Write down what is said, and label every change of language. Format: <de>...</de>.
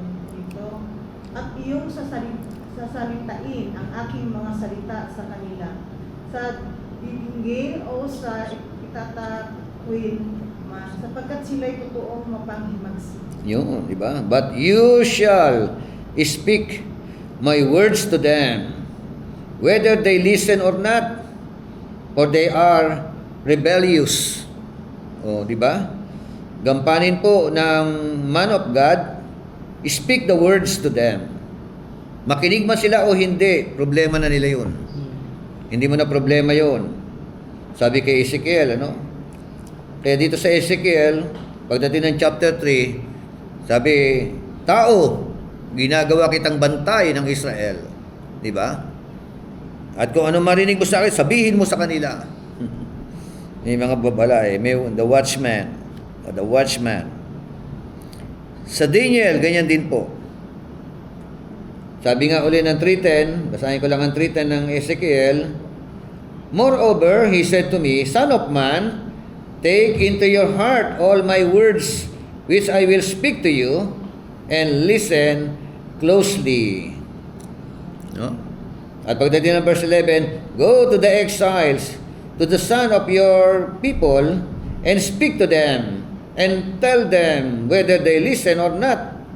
<tl>Dito, at iyong sasalitain ang aking mga salita sa kanila, sa bibinggin o sa itatakwin man, sapagkat sila'y totoong mapanghimagsik. yun, di ba?</tl> <en>But you shall speak my words to them, whether they listen or not, for they are rebellious.</en> <tl>O, di ba? Gampanin po ng man of God,</tl> <en>speak the words to them.</en> <tl>Makinig man sila o hindi, problema na nila yun. Hindi mo na problema yun. Sabi kay Ezekiel, ano? Kaya dito sa Ezekiel, pagdating ng chapter 3, sabi, tao, ginagawa kitang bantay ng Israel. Di ba? At kung ano marinig mo sa akin, sabihin mo sa kanila. May mga babala may</tl> <en>the watchman.</en> <tl>O the watchman. Sa Daniel, ganyan din po. Sabi nga uli ng 3:10, basahin ko lang ang 3:10 ng Ezekiel.</tl> <en>Moreover, he said to me, Son of man, take into your heart all my words which I will speak to you, and listen closely. No?</en> <tl>At pagdating ng</tl> <en>verse 11, Go to the exiles, to the son of your people, and speak to them, and tell them whether they listen or not.</en>